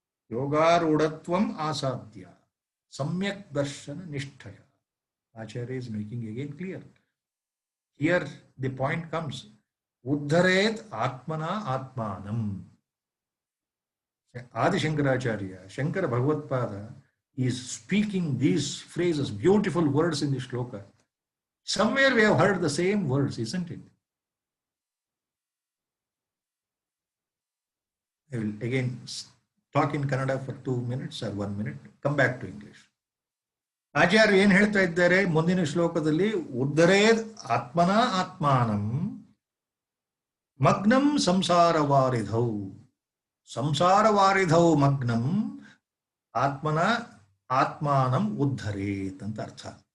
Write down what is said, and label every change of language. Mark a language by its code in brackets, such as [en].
[sa] ಯೋಗಾರೂಢತ್ವಂ ಆಸಾದ್ಯ ಸಮ್ಯಕ್ ದರ್ಶನ ನಿಷ್ಠಯ. [en] Acharya is making again clear. Here the point comes. [sa] Uddharet atmana atmanam. [en] Adi Shankaracharya, Shankara Bhagavatpada is speaking these phrases, beautiful words in the shloka. Somewhere we have heard the same words, isn't it? I will again talk in Kannada for 2 minutes or 1 minute, come back to English. [kn] ಆಚಾರ್ಯ ಏನ್ ಹೇಳ್ತಾ ಇದ್ದಾರೆ ಮುಂದಿನ ಶ್ಲೋಕದಲ್ಲಿ? [sa] ಉದ್ಧರೇದ್ ಆತ್ಮನ ಆತ್ಮಾನಂ ಮಗ್ನಂ ಸಂಸಾರವಾರಿಧೌ. ಸಂಸಾರವಾರಿಧೌ ಮಗ್ನಂ ಆತ್ಮನ ಆತ್ಮಾನಂ ಉದ್ಧರೇತ್ [kn] ಅಂತ ಅರ್ಥ.